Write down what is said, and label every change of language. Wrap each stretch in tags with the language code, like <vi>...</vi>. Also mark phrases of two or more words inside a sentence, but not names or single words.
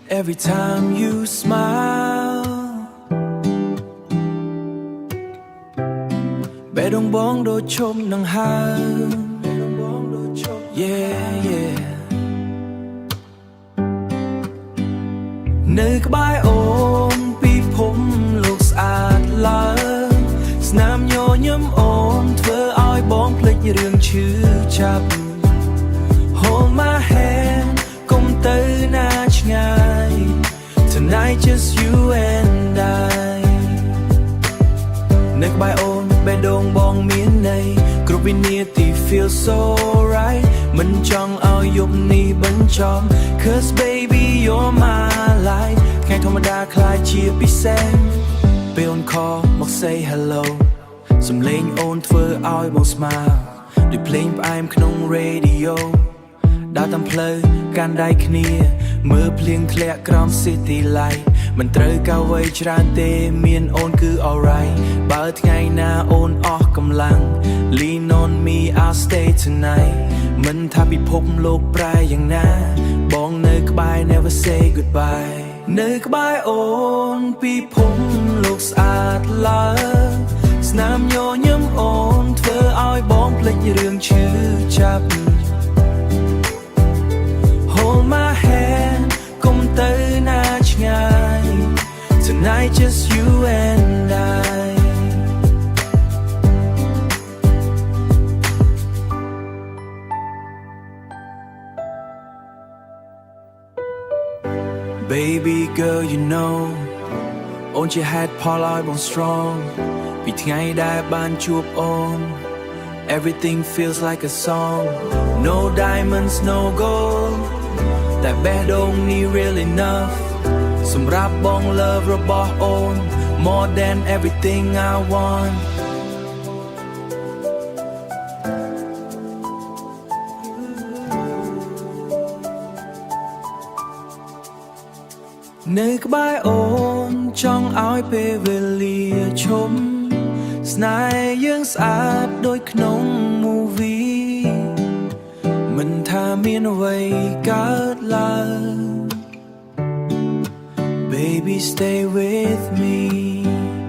<en>every time you smile</en> <km>បេះដូងបងដូចឈប់នឹងហើរ</km> <en>yeah yeah</en> <km>នៅក្បែរអូនពីភពលោកស្អាតឡើងស្នាមញញឹមអូនធ្វើឲ្យបងភ្លេចរឿងឈឺចាប់</km> <en>Hold my hand</en> <km>កុំទៅណាឆ្ងាយ</km> <en>Tonight just you and I</en> <km>នៅក្បែរអូនបេះដូងបងមានន័យគ្រប់វិនាទី</km> <en>feel so right</en> <km>មិនចង់ឲ្យយប់នេះបញ្ចប់</km> <en>Cause baby you're my life</en> <km>ថ្ងៃធម្មតាខ្លាចជា ពិសេសពេលអូន call មក</km> <en>say hello</en> <km>សំឡេងអូនធ្វើឲ្យបង smile ដូចភ្លេងផ្អែមក្នុង radio ដើរតាមផ្លូវកាន់ ដៃគ្នាមើលភ្លៀងធ្លាក់ក្រោម</km> <en>city light</en> <km>មិនត្រូវកៅអ្វីច្រើនទេមានអូនគឺ alright បើ ថ្ងៃណាអូនអស់កម្លាំង</km> <en>Lean on me I'll stay tonight</en> <km>មិនថាពិ ភពលោកប្រែយ៉ាងណាបងនៅក្បែរ</km> <en>never say goodbye</en> <km>នៅក្បែរអូនពិភពលោកស្អាតឡើងស្នាមញញឹមអូនធ្វើឲ្យបងភ្លេចរឿងឈឺចាប់</km> <en>Hold my hand</en> <km>កុំទៅណាឆ្ងាយ</km> <en>Tonight just you and I Baby girl you know</en> <km>អូនជាហេតុផលឲ្យបង strong ពីថ្ងៃដែលបានជួបអូន</km> <en>Everything feels like a song No diamonds no gold</en> <km>តែបេះដូងនេះ</km> <en>real enough</en> <km>សម្រាប់បង</km> <en>love</en> <km>របស់អូន</km> <en>More than everything I want</en> <km>នៅក្បែរអូនចង់ឲ្យពេលវេលាឈប់ស្នេហ៍យើងស្អាតដូចក្នុង movie មិនថាមានអ្វីកើតឡើង</km> <en>Baby stay with me</en>